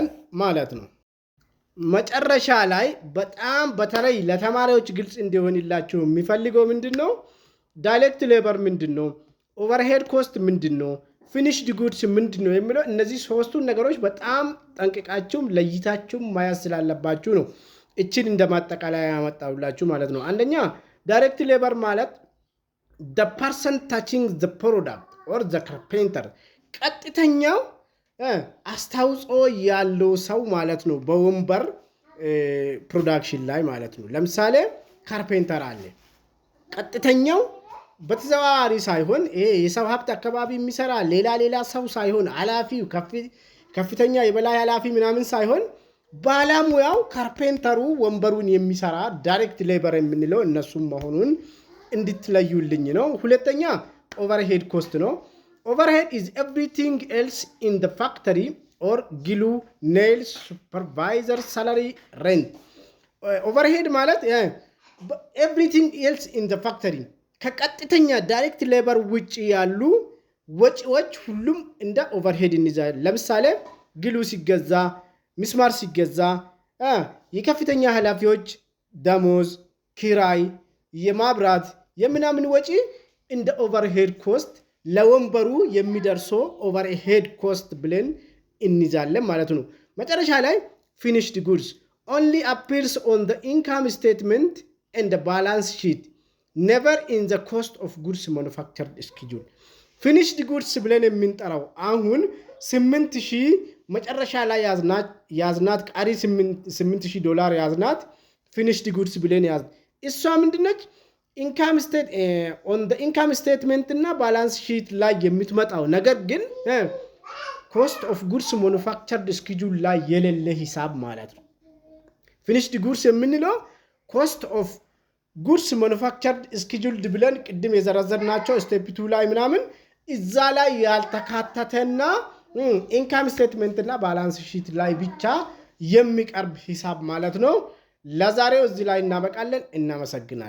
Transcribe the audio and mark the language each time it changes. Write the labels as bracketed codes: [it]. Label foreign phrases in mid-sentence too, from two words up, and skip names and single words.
[am] ማለት ነው መጨረሻ ላይ በጣም በተለይ ለተማሪዎች ግልጽ እንዲሆንላችሁ የሚፈልገው ምንድነው [en] direct labor [am] ምንድነው [en] overhead cost [am] ምንድነው [en] finished goods [am] ምንድነው የሚለው እነዚህ ሶስቱ ነገሮች በጣም ጠንቅቃችሁ ለይታችሁ ማያስ ስላለባችሁ ነው እቺን እንደማጠቃለያ ያመጣውላችሁ ማለት ነው አንደኛ [en] direct labor [am] ማለት [en] the person touching the product or the carpenter [am] ቀጥተኛው አስተዋጽኦ ያለው ሰው ማለት ነው በወንበር ፕሮዳክሽን ላይ ማለት ነው ለምሳሌ ካርፔንተር አለ ቀጥተኛው በተዘዋዋሪ ሳይሆን የሰው ሀብት አካባቢ የሚሰራ ሌላ ሰው ሳይሆን ኃላፊው ከፍተኛ የበላይ ኃላፊ ምናምን ሳይሆን ባለሙያው ካርፔንተሩ ወንበሩን የሚሰራ [en] direct labor [am] የምንለው እነሱም መሆኑን እንድትለዩልኝ ነው ሁለተኛ [en] overhead cost [am] ነው [en] overhead is everything else in the factory or glue nails supervisor salary rent overhead [am] ማለት [en] everything else in the factory [am] ከቀጥተኛ [en] direct labor [am] ውጪ ያሉ ወጪዎች ሁሉም እንደ overhead እንይዛል ለምሳሌ ግሉ ሲገዛ ሚስማር ሲገዛ የከፍተኛ ኃላፊዎች ደሞዝ ኪራይ የማብራት የምናምን ወጪ እንደ overhead [en] cost [am] ለወንበሩ የሚደርሰው [en] overhead cost [am] ብለን እንይዛለን ማለት ነው መጨረሻ ላይ [en] finished goods only appears on the income statement and the balance sheet never in the cost of goods manufactured schedule finished goods [am] ብለን የምንጠራው አሁን 8000 መጨረሻ ላይ ያዝናት ቀሪ $8000 ያዝናት [en] finished goods [am] ብለን ያዝ እሷ ምንድነች [en] income state on the income statement [am] እና [en] balance sheet [am] ላይ የምትመጣው ነገር ግን [en] cost of goods manufactured schedule [am] ላይ የሌለ ሂሳብ ማለት ነው [en] finished goods [am] የምንለው [en] cost of goods manufactured scheduled [am] ብለን ቅድም የዘረዘርናቸው [en] step 2 [am] ላይ ምናምን እዛ ላይ ያልተካተተና [en] income statement [am] እና [en] balance sheet [am] ላይ ብቻ የሚቀርብ ሂሳብ ማለት ነው ለዛሬው እዚህ ላይ እናበቃለን እናመሰግናለን